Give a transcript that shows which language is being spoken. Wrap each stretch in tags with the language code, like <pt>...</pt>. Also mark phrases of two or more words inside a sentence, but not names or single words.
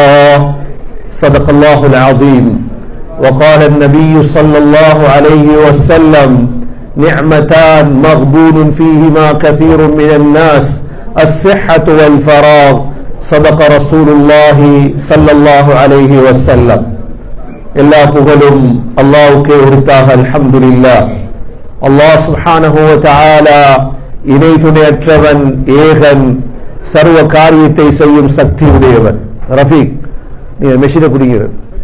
<ar>صدق الله العظيم. وقال النبي صلى الله عليه وسلم: نعمتان مغبون فيهما كثير من الناس الصحة والفراغ. صدق رسول الله صلى الله عليه وسلم.</ar> <ta>எல்லா புகழும் அல்லாஹ்வுக்கே உரித்தாக. அல்ஹம்துலில்லாஹ். அல்லாஹ் சுப்ஹானஹு வ தஆலா இணை துணையற்றவன், ஏகன், சர்வ காரியத்தை செய்யும் சக்தி உடையவன். ரஃபீக், நீங்க மெஷினை குடிக்கிறது.</ta>